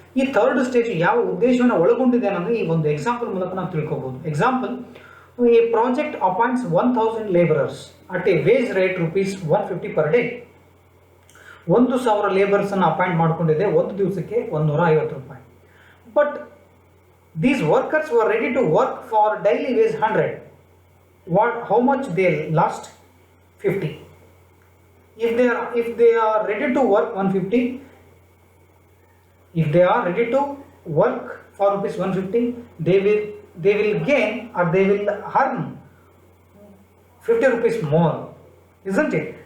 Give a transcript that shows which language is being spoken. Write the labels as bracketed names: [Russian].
[Kannada] ಈ third stage ಯಾವ ಉದ್ದೇಶವನ್ನು ಒಳಗೊಂಡಿದೆ ಅನ್ನೋದು ಈ ಒಂದು ಎಕ್ಸಾಂಪಲ್ ಮೂಲಕ ನಾವು ತಿಳ್ಕೊಬಹುದು. [English] Example, a project appoints 1000 laborers at a wage rate ₹150 per day. [Kannada] 1000 labours ಅನ್ನು ಅಪಾಯಿಂಟ್ ಮಾಡಿಕೊಂಡಿದೆ, ಒಂದು ದಿವಸಕ್ಕೆ ₹150. [English] But these workers were ready to work for daily wage 100. How much they lost? 50. If they are ready to work 150, if they are ready to work for ₹150, they will gain or they will earn ₹50 more, isn't it?